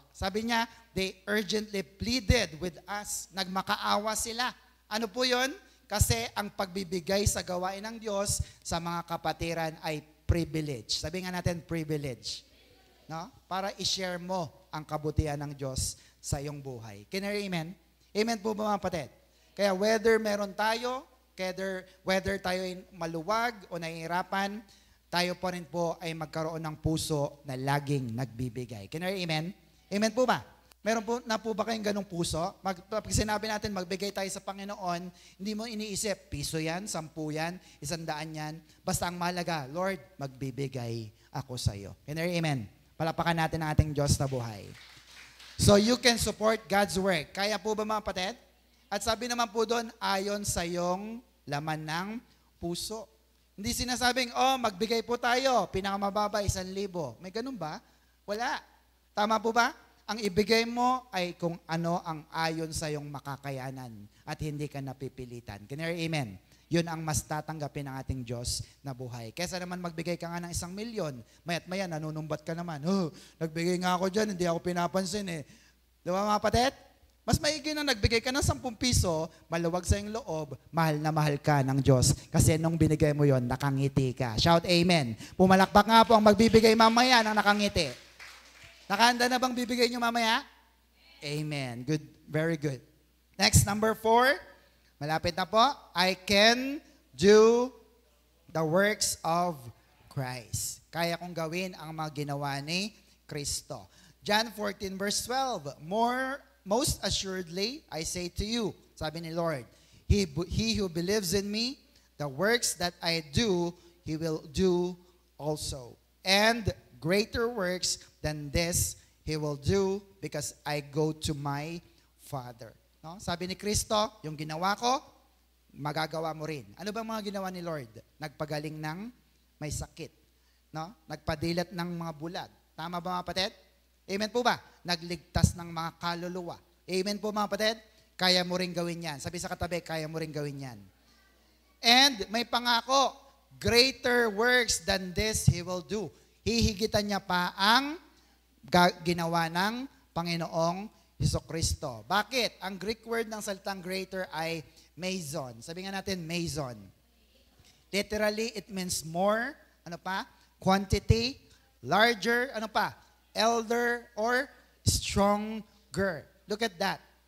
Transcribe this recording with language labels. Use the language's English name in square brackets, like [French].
[Filipino] Sabi niya, [English] they urgently pleaded with us. [Filipino] Nagmakaawa sila. Ano po yun? Kasi ang pagbibigay sa gawain ng Diyos sa mga kapatiran ay privilege. Sabi nga natin, privilege. No? Para i-share mo ang kabutihan ng Diyos sa iyong buhay. [English] Can you amen? [Filipino] Amen po ba mga kapatid? Kaya whether meron tayo, whether tayo ay maluwag o nahihirapan, tayo pa rin po ay magkaroon ng puso na laging nagbibigay. [English] Can you amen? [Filipino] Amen po ba? Meron po na po ba kayong ganong puso? Pag sinabi natin magbigay tayo sa Panginoon, hindi mo iniisip, piso yan, 10 yan, 100 yan. Basta ang mahalaga, Lord, magbibigay ako sa iyo. [English] Can you amen? [Filipino] Palapakan natin ang ating Diyos na buhay. [English] So you can support God's work. [Filipino] Kaya po ba mga kapatid? At sabi naman po doon, ayon sa iyong laman ng puso. Hindi sinasabing, magbigay po tayo, pinakamababa, 1,000. May ganun ba? Wala. Tama po ba? Ang ibigay mo ay kung ano ang ayon sa iyong makakayanan at hindi ka napipilitan. [English] Can you hear amen? [Filipino] Yun ang mas tatanggapin ng ating Diyos na buhay. Kesa naman magbigay ka nga ng 1,000,000, mayat maya, nanunumbat ka naman. Nagbigay nga ako dyan, hindi ako pinapansin eh. Di ba mga kapatid? Mas maigi na nagbigay ka ng 10 piso, maluwag sa iyong loob, mahal na mahal ka ng Diyos. Kasi nung binigay mo yon, nakangiti ka. [English] Shout amen. [Filipino] Pumalakpak nga po ang magbibigay mamaya ng nakangiti. Nakahanda na bang bibigay nyo mamaya? Amen. [English] Good. Very good. [Filipino] Next, number 4. Malapit na po. [English] I can do the works of Christ. [Filipino] Kaya kong gawin ang mga ginawa ni Kristo. [English] John 14 verse 12. Most assuredly, I say to you, [Filipino] sabi ni Lord, [English] he who believes in me, the works that I do, he will do also. And greater works than this, he will do because I go to my Father. [Filipino] No? Sabi ni Kristo, yung ginawa ko, magagawa mo rin. Ano ba mga ginawa ni Lord? Nagpagaling ng may sakit. No? Nagpadilat ng mga bulag. Tama ba mga kapatid? Amen po ba? Nagligtas ng mga kaluluwa. Amen po mga kapatid? Kaya mo rin gawin yan. Sabi sa katabi, kaya mo rin gawin yan. [English] And [Filipino] may pangako, [English] greater works than this he will do. [Filipino] Hihigitan niya pa ang ginawa ng Panginoong Hesukristo. Bakit? Ang Greek word ng salitang greater ay meizon. Sabi nga natin, [English] meizon. Literally, it means more, ano pa? Quantity, larger, [Filipino] ano pa? [English] Elder, or stronger. Look at that.